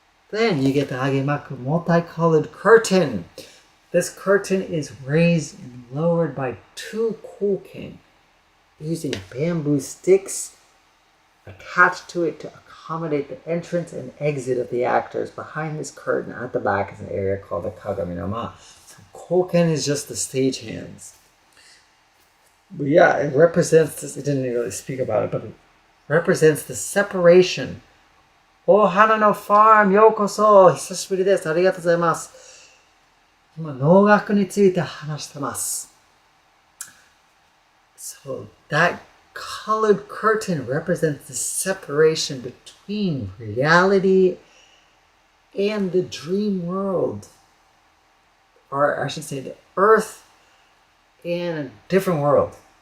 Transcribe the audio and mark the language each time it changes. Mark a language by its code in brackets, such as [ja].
[en] Then you get the Agemaku multicolored curtain. This curtain is raised and lowered by 2 koken using bamboo sticks attached to it to accommodate the entrance and exit of the actors. Behind this curtain at the back is an area called the Kagami no Ma. So koken is just the stagehands. But yeah, it represents this. It didn't really speak about it, but it represents the separation. Oh, Hana no Farm, [ja] yokoso! 久しぶりです。ありがとうございます。今、農学について話してます。 [en] So that colored curtain represents the separation between reality and the dream world. Or I should say the earth and a different world.